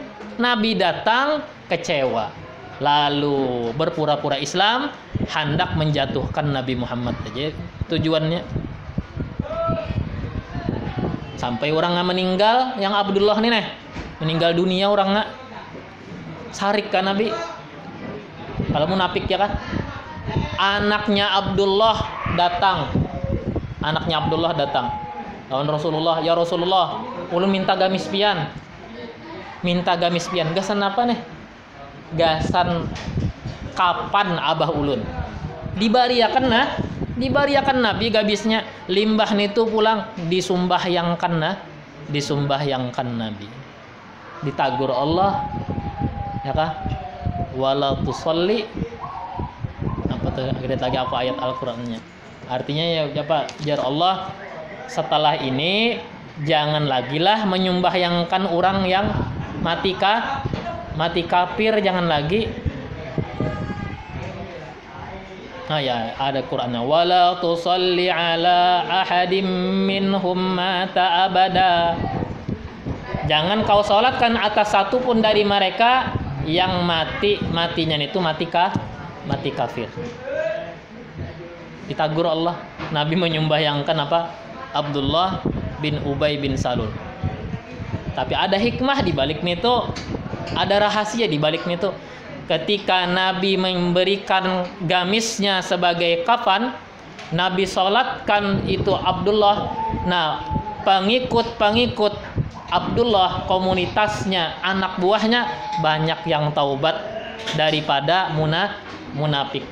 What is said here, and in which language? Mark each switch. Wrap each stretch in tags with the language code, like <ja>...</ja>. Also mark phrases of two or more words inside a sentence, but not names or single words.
<bjn>Nabi datang kecewa, lalu berpura-pura Islam, hendak menjatuhkan Nabi Muhammad aja tujuannya. Sampai orang meninggal, yang Abdullah meninggal dunia orang sarik kan Nabi. Kalau munafik ya kan. Anaknya Abdullah datang. Lawan Rasulullah, ya Rasulullah, ulun minta gamis pian. Gasan apa gasan kapan abah ulun dibariakan Nabi gabisnya limbah itu pulang disumbah yang kena disumbahyangkan Nabi. Ditagur Allah, ya kah?</bjn> <ar>ولا تصل,</ar> <bjn>apa tuh lagi apa ayat Al-Qur'annya? Artinya ya apa? Jar Allah, setelah ini jangan lagi lah menyumbahyangkan orang yang mati kafir, jangan lagi. Nah ya, ada Qur'annya,</bjn> <ar>ولا تصل على أحد منهم مات أبدا.</ar> <bjn>Jangan kau salatkan atas satu pun dari mereka yang matinya itu mati kafir. Ditagur Allah, Nabi menyumbahyangkan apa? Abdullah bin Ubay bin Salul. Tapi ada hikmah di balik itu, ada rahasia di balik itu. Ketika Nabi memberikan gamisnya sebagai kafan, Nabi sholatkan itu Abdullah. Nah, pengikut Abdullah, komunitasnya, anak buahnya banyak yang taubat daripada munafik.</bjn>